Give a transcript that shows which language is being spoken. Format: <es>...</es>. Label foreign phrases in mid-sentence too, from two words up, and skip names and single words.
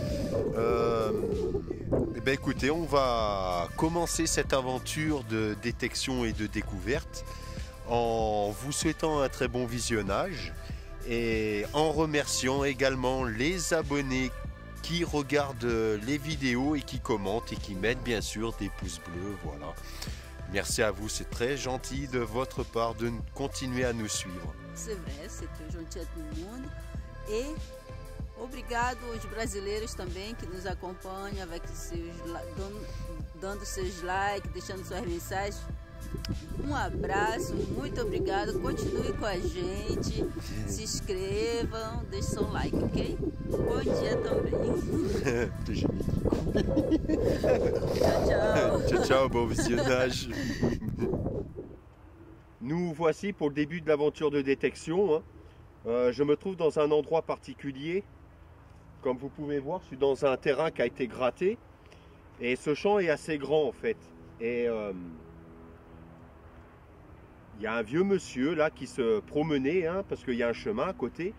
<fr>Eh bien, écoutez, on va commencer cette aventure de détection et de découverte en vous souhaitant un très bon visionnage et en remerciant également les abonnés qui regardent les vidéos et qui commentent et qui mettent bien sûr des pouces bleus. Voilà. Merci à vous, c'est très gentil de votre part de continuer à nous suivre. C'est vrai, c'est très gentil à tout le monde.</fr> <pt>Et obrigado aos brasileiros também que nos acompanham avec dando seus likes, deixando suas mensagens. Um abraço, muito obrigado, continue com a gente, se inscrevam, deixe seu like, ok? Bom dia também. Tchau, tchau.</pt> <it>Ciao, ciao,</it> <fr>bon visionnage. Nous voici pour le début de l'aventure de détection. Hein. Je me trouve dans un endroit particulier. Comme vous pouvez voir, je suis dans un terrain qui a été gratté. Et ce champ est assez grand en fait. Et il y a un vieux monsieur là qui se promenait, hein, parce qu'il y a un chemin à côté.</fr>